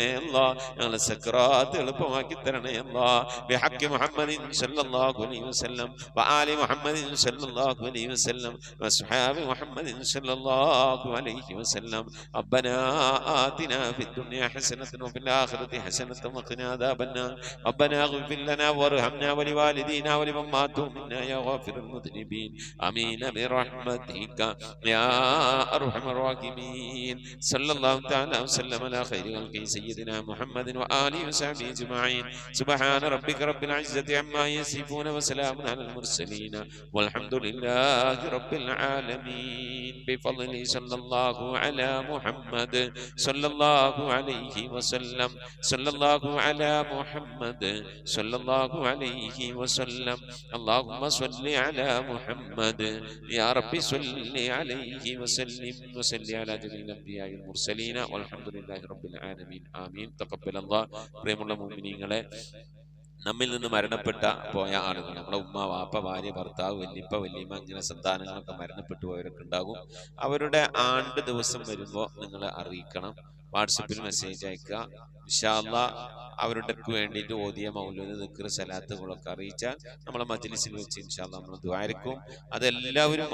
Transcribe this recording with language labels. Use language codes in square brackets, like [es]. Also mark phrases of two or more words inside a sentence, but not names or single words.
[ar] അല്ലാ, [ml] ഞങ്ങളെ സക്രാത്ത് എളുപ്പമാക്കി തരണേ. [ar] الله بحق محمد صلى الله عليه وسلم وآل محمد صلى الله عليه وسلم وأصحاب محمد صلى الله عليه وسلم. ربنا آتنا في الدنيا حسنة وفي الآخرة حسنة وقنا عذاب النار. ربنا اغفر لنا وارحمنا ولوالدينا ولمن مات منا يا غافر المذنبين. آمين برحمتك يا أرحم الراحمين صلى الله تعالى وسلم على خير خلقه سيدنا محمد وآله وصحبه أجمعين سبحان ربك رب العزة عما يصفون وسلام على المرسلين والحمد لله رب العالمين بفضله صلى الله على محمد صلى الله عليه وسلم صلى الله على محمد صلى الله عليه وسلم اللهم صل على محمد يا رب صل عليه وسلم وصل على جميع الأنبياء والمرسلين والحمد لله رب العالمين آمين تقبل الله [ml] പ്രിയമുള്ള മുഅ്മിനീങ്ങളെ നമ്മിൽ നിന്ന് മരണപ്പെട്ട പോയ ആളുകൾ നമ്മളെ ഉമ്മ വാപ്പ ഭാര്യ ഭർത്താവ് വല്യപ്പ വല്യമ്മ ഇങ്ങനെ സന്താനങ്ങളൊക്കെ മരണപ്പെട്ടു പോയവരൊക്കെ ഉണ്ടാകും അവരുടെ ആണ്ട് ദിവസം വരുമ്പോൾ നിങ്ങൾ അറിയിക്കണം വാട്സപ്പിൽ മെസ്സേജ് അയക്കുക [ar] إن شاء الله [ml] അവരുടെ വേണ്ടിയിട്ട് ഓതിയ മൗലൂദ് ദിക്ർ സലാത്തുകളൊക്കെ അറിയിച്ചാൽ നമ്മളെ മജ്ലിസിൽ വെച്ച് [ar] إن شاء الله [ml] നമ്മൾ ദുആരിക്കും അതെല്ലാവരും